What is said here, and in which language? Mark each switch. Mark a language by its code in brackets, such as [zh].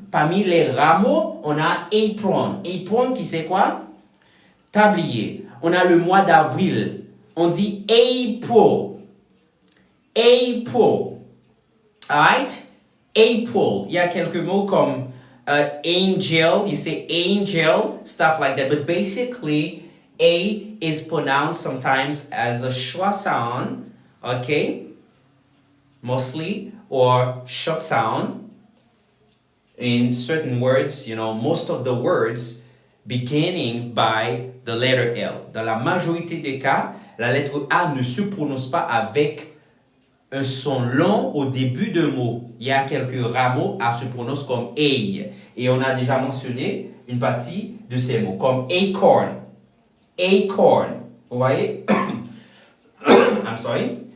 [fr] Parmi les rares mots, on a apron. Apron, qui c'est quoi? Tablier. On a le mois d'avril. On dit April. [en] April. Alright? April. [fr] Il y a quelques mots comme angel. [en] You say angel, stuff like that. But basically, A is pronounced sometimes as a schwa sound, okay? Mostly, or short sound. In certain words, most of the words beginning by the letter L. [fr] Dans la majorité des cas, la lettre A ne se prononce pas avec un son long au début de mot. Il y a quelques rares mots, A se prononce comme A. Et on a déjà mentionné une partie de ces mots, comme acorn. [en] Acorn. [fr] Vous voyez? [en] I'm sorry.